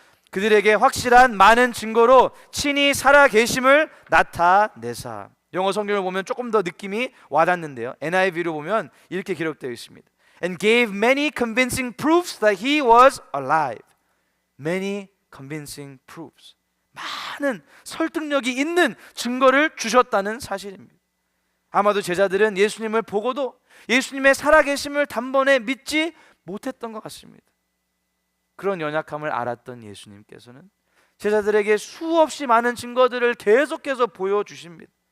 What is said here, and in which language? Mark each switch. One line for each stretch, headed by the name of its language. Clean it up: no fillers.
Korean: 그들에게 확실한 많은 증거로 친히 살아계심을 나타내사. 영어 성경을 보면 조금 더 느낌이 와닿는데요, NIV로 보면 이렇게 기록되어 있습니다.
English: And gave many convincing proofs that he was alive. Many convincing proofs.
Korean: 많은 설득력이 있는 증거를 주셨다는 사실입니다. 아마도 제자들은 예수님을 보고도 예수님의 살아계심을 단번에 믿지 못했던 것 같습니다. 그런 연약함을 알았던 예수님께서는 제자들에게 수없이 많은 증거들을 계속해서 보여주십니다.